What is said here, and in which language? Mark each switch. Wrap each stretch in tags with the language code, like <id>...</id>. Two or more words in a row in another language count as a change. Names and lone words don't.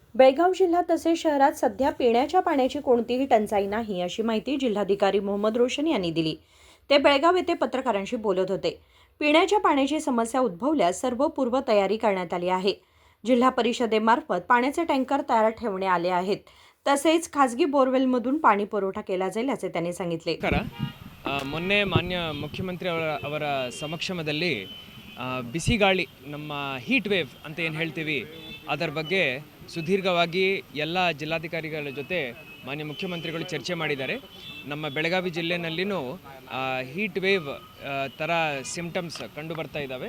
<mr>बेळगाव जिल्हा तसेच शहरात सध्या पिण्याच्या पाण्याची कोणतीही टंचाई नाही, अशी माहिती जिल्हाधिकारी मोहम्मद रोशन यांनी दिली. ते बेळगाव येथे पत्रकारांशी बोलत होते. पिण्याच्या पाण्याची समस्या उद्भवल्यास सर्व पूर्वतयारी करण्यात आली आहे. जिल्हा परिषदेमार्फत पाण्याचे टँकर तयार ठेवण्यात आले आहेत. तसेच खासगी बोरवेलमधून पाणी पुरवठा केला जाईल असे त्यांनी सांगितले.</mr> <kn>ಮೊನ್ನೆ ಮಾನ್ಯ ಮುಖ್ಯಮಂತ್ರಿ ಅವರ ಸಮಕ್ಷಮದಲ್ಲಿ ಬಿಸಿ ಗಾಳಿ ನಮ್ಮ</kn> <en>heat wave</en> <kn>ಅಂತ ಏನು ಹೇಳ್ತೀವಿ ಅದರ ಬಗ್ಗೆ ಸುದೀರ್ಘವಾಗಿ ಎಲ್ಲ ಜಿಲ್ಲಾಧಿಕಾರಿಗಳ ಜೊತೆ ಮಾನ್ಯ ಮುಖ್ಯಮಂತ್ರಿಗಳು ಚರ್ಚೆ ಮಾಡಿದ್ದಾರೆ. ನಮ್ಮ ಬೆಳಗಾವಿ ಜಿಲ್ಲೆಯಲ್ಲಿನೂ</kn> <en>heat wave</en> <kn>ಥರ ಸಿಂಪ್ಟಮ್ಸ್ ಕಂಡು ಬರ್ತಾ ಇದ್ದಾವೆ.</kn>